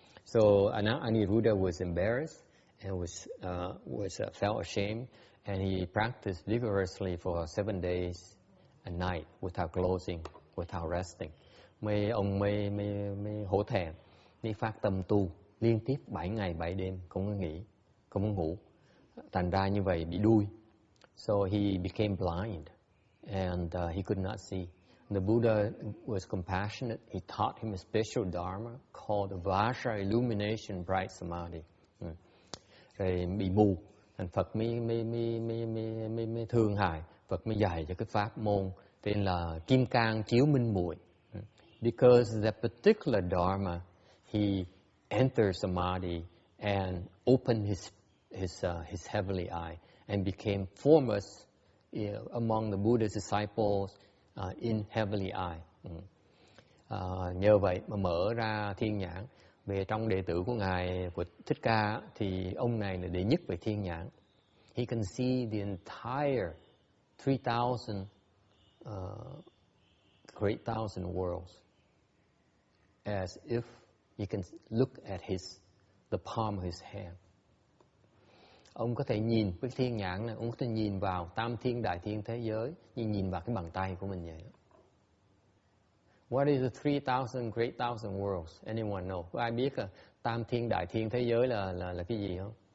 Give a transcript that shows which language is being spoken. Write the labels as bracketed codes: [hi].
[en] So Aniruddha was embarrassed and felt ashamed, and he practiced vigorously for 7 days a night without closing, without resting. [vi] Ông mới hổ thẹn, mới phát tâm tu liên tiếp 7 ngày 7 đêm, không có nghỉ, không có ngủ. Thành ra như vậy bị đuôi. [en] So he became blind and he could not see. The Buddha was compassionate. He taught him a special dharma called Vajra Illumination Bright Samadhi. [vi] Rồi bị mù, thành Phật mới thương hại. Phật mới dạy cho cái pháp môn tên là Kim Cang chiếu minh muội. [en] Because that particular dharma, he entered samadhi and opened his heavenly eye and became foremost among the Buddha's disciples in heavenly eye. [vi] Nhờ vậy mà mở ra thiên nhãn. Về trong đệ tử của Ngài của Thích Ca thì ông này là đệ nhất về thiên nhãn. [en] He can see the entire 3,000 great thousand worlds as if you can look at the palm of his hand. [vi] Ông có thể nhìn với thiên nhãn này, ông có thể nhìn vào tam thiên đại thiên thế giới như nhìn vào cái bàn tay của mình vậy. [en] What is the 3,000 great thousand worlds? Anyone know? [vi] Có ai biết tam thiên đại thiên thế giới là cái gì không?